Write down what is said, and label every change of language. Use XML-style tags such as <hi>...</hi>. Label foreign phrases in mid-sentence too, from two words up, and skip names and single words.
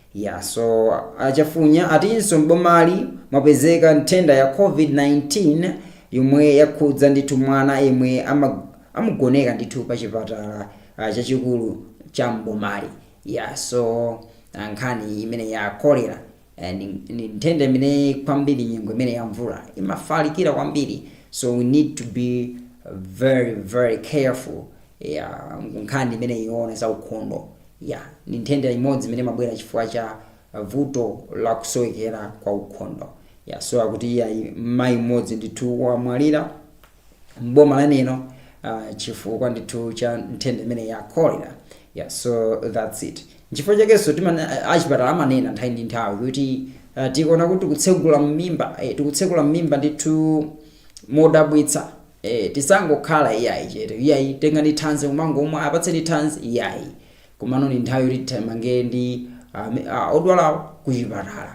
<ny>So Chafunya atinso mbomali mwapezeka nthenda ya COVID-19 yomwe yakhudza ndithu mwana yemwe amugoneka ndithu pa chipatala chachikulu cha mbomali. So nkhani imene ya kolera ni nthenda imene kwambiri nyengo imene ya mvula imafalikira kwambiri,</ny> <en>so we need to be very very careful.</en> <ny>Nkhani imene ione za ukhondo. Ni nthenda imodzi imene mabwera chifukwa cha vuto la kusowekera kwa ukhondo. So akuti mayi mmodzi ndithu wamwalira mboma laneno chifukwa ndithu cha nthenda imene ya kolera.</ny> <en>So that's it.</en> <ny>Nchifukwa chakenso achipatala amanena nthawi ndi nthawi kuti tikuona kuti tikutsekula mmimba ndithu modabwitsa. Tisangokhala iyayi chete tengani thanzi umangomwe apatseni thanzi iyayi, komano ni nthawi yoti timange ndi odwala kuchipatala.</ny>